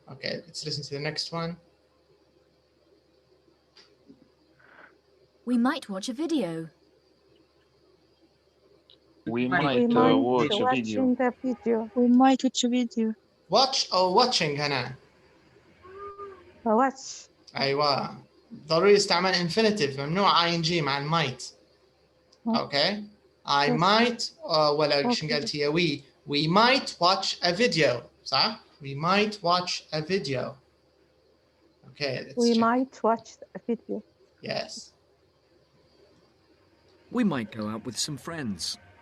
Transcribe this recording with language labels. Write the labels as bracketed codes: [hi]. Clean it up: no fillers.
[en] Okay, let's listen to the next one. We might watch a video. We might watch a video. The video. We might watch a video. Watch or watching [ar] هنا? [en] Watch. [ar] أيوة. ضروري استعمال infinitive، ممنوع ing مع المايت. اوكي [en] I might [ar] ولا شو قالت هي [en] we might watch a video [ar] صح؟ [en] we might watch a video. Okay, let's We check. might watch a video. Yes. We might go out with some friends.